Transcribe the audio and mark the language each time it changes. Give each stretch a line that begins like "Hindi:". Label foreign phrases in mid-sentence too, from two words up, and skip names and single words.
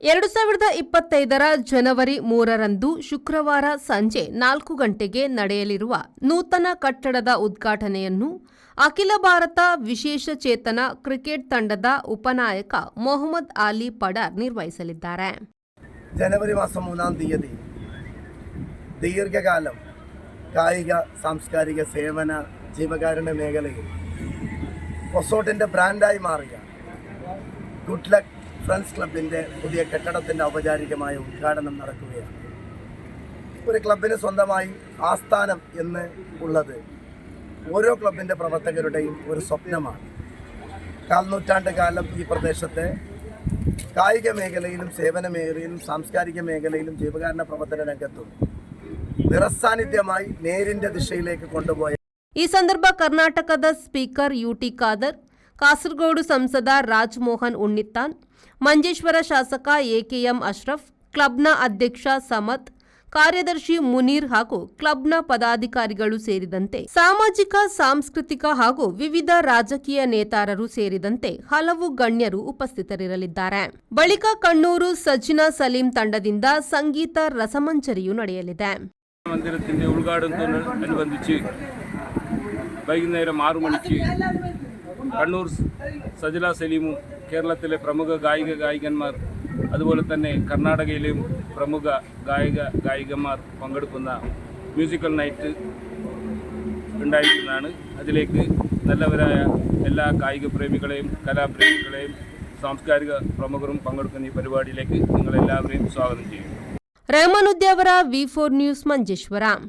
Kannada: 2025 ಜನವರಿ 3ರಂದು ಶುಕ್ರವಾರ ಸಂಜೆ 4 ಗಂಟೆಗೆ ನಡೆಯಲಿರುವ ನೂತನ ಕಟ್ಟಡದ ಉದ್ಘಾಟನೆಯನ್ನು ಅಖಿಲ ಭಾರತ ವಿಶೇಷ ಚೇತನ ಕ್ರಿಕೆಟ್ ತಂಡದ ಉಪನಾಯಕ ಮೊಹಮ್ಮದ್ ಅಲಿ ಪಡಾರ್ ನಿರ್ವಹಿಸಲಿದ್ದಾರೆ.
Malayalam: ಜನವರಿ മാസം 3-ാം തീയതി ദീർഘകാലം കായിക സാംസ്കാരിക സേവന ജീവകാരുണ്യ മേഖലയിൽ പൊസോട്ടിൻ്റെ ബ്രാൻഡായി മാറിയ ഗുഡ് ലക്ക് ഫ്രണ്ട്സ് ക്ലബിൻ്റെ പുതിയ കെട്ടിടത്തിൻ്റെ ഔപചാരികമായ ഉദ്ഘാടനം നടക്കുകയാണ്. ഒരു ക്ലബിന് സ്വന്തമായി ആസ്ഥാനം എന്ന് ഉള്ളത് ഓരോ ക്ലബിൻ്റെ പ്രവർത്തകരുടെയും ഒരു സ്വപ്നമാണ്. കാൽനൂറ്റാണ്ട് കാലം ഈ പ്രദേശത്തെ കായിക മേഖലയിലും സേവന മേഖലയിലും സാംസ്കാരിക മേഖലയിലും ജീവകാരുണ്യ പ്രവർത്തന രംഗത്തും നിറസാന്നിധ്യമായി നേരിൻ്റെ ദിശയിലേക്ക് കൊണ്ടുപോയ
Kannada: ಈ ಸಂದರ್ಭ ಕರ್ನಾಟಕದ ಸ್ಪೀಕರ್ ಯುಟಿ ಖಾದರ್, ಕಾಸರಗೋಡು ಸಂಸದ ರಾಜಮೋಹನ್ ಉಣ್ಣಿತ್ತಾನ್, ಮಂಜೇಶ್ವರ ಶಾಸಕ ಎಕೆಎಂ ಅಶ್ರಫ್, ಕ್ಲಬ್ನ ಅಧ್ಯಕ್ಷ ಸಮತ್, ಕಾರ್ಯದರ್ಶಿ ಮುನೀರ್ ಹಾಗೂ ಕ್ಲಬ್ನ ಪದಾಧಿಕಾರಿಗಳು ಸೇರಿದಂತೆ ಸಾಮಾಜಿಕ ಸಾಂಸ್ಕೃತಿಕ ಹಾಗೂ ವಿವಿಧ ರಾಜಕೀಯ ನೇತಾರರು ಸೇರಿದಂತೆ ಹಲವು ಗಣ್ಯರು ಉಪಸ್ಥಿತರಿರಲಿದ್ದಾರೆ. ಬಳಿಕ ಕಣ್ಣೂರು ಸಜ್ಜಿನಾ ಸಲೀಂ ತಂಡದಿಂದ ಸಂಗೀತ ರಸಮಂಜರಿಯು ನಡೆಯಲಿದೆ.
Malayalam: മന്ദിരത്തിന്റെ ഉദ്ഘാടനത്തോടനുബന്ധിച്ച് വൈകുന്നേരം 6 മണിക്ക് കണ്ണൂർ സജില സലീമും കേരളത്തിലെ പ്രമുഖ ഗായികന്മാർ അതുപോലെ തന്നെ കർണാടകയിലെയും പ്രമുഖ ഗായികമാർ പങ്കെടുക്കുന്ന
English: musical night
Malayalam: ഉണ്ടായിരിക്കുന്നതാണ്. അതിലേക്ക് നല്ലവരായ എല്ലാ കായിക പ്രേമികളെയും കലാപ്രേമികളെയും സാംസ്കാരിക പ്രമുഖരും പങ്കെടുക്കുന്ന ഈ പരിപാടിയിലേക്ക് നിങ്ങളെല്ലാവരെയും സ്വാഗതം ചെയ്യുന്നു.
Kannada: ರೆಹಮಾನುದ್ದಿ ಅವರ V4 ನ್ಯೂಸ್ ಮಂಜೇಶ್ವರ.